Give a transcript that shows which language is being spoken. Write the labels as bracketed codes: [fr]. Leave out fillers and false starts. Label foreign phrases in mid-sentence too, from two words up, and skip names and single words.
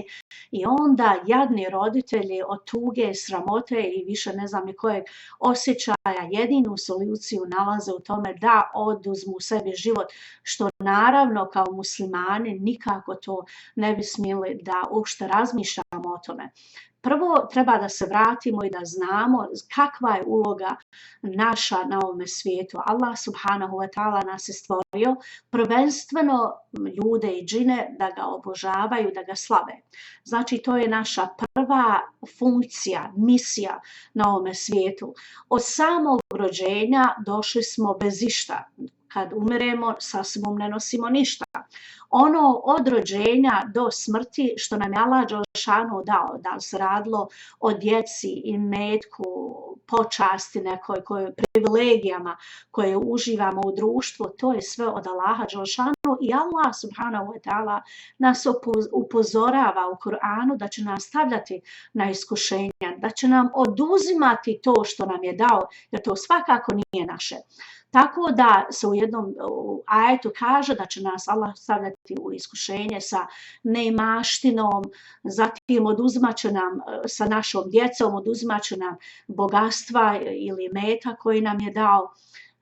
[bs] I onda jadni roditelji od tuge, sramote i više ne znam ni kojeg osjećaja jedinu soluciju nalaze u tome da oduzmu sebi život, što naravno kao muslimani nikako to ne bi smjeli da uopšte razmišljamo o tome. Prvo treba da se vratimo i da znamo kakva je uloga naša na ovome svijetu. Allah [ar] سبحانه وتعالى [bs] nas je stvorio prvenstveno ljude i džine da ga obožavaju, da ga slave. Znači to je naša prva funkcija, misija na ovome svijetu. Od samog rođenja došli smo bez išta. Kad umiremo, sa sobom ne nosimo ništa. Ono od rođenja do smrti što nam je Allah dželešanu dao, da se radilo o djeci, imetku, počasti nekoj, privilegijama koje uživamo u društvu, to je sve od Allaha dželešanu i Allah [ar] سبحانه وتعالى [bs] nas upozorava u Kur'anu da će nas stavljati na iskušenja, da će nam oduzimati to što nam je dao, jer to svakako nije naše. Tako da se u jednom ajetu kaže da će nas Allah stavljati u iskušenje sa neimaštinom, zatim oduzimat će nam sa našom djecom, oduzimat će nam bogatstva ili meta koji nam je dao.